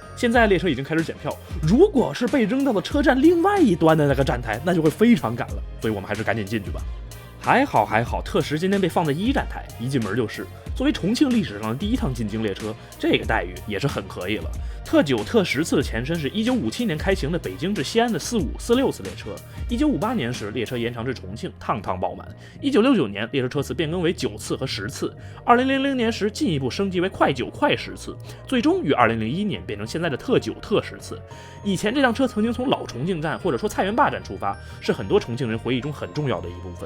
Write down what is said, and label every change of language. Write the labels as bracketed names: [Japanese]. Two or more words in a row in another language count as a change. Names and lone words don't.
[Chinese] 現在列車已經開始檢票，如果是被扔到了車站另外一端的那個站台，那就會非常趕了，所以我們還是趕緊進去吧。還好，特10今天被放在1站台，一進門就是。作為重慶歷史上的第一趟进京列車，這個待遇也是很可以了。特9、特10次的前身是1957年開行的北京至西安的45、46 次列車。1958年時，列車延長至重慶，趟趟爆滿。1969年，列車車次變更為9次和10次。2000年時，進一步升級為快9、快10次，最終於2001年變成現在的特9、特10次。以前這輛車曾經從老重慶站或者說菜園壩站出發，是很多重慶人回憶中很重要的一部分。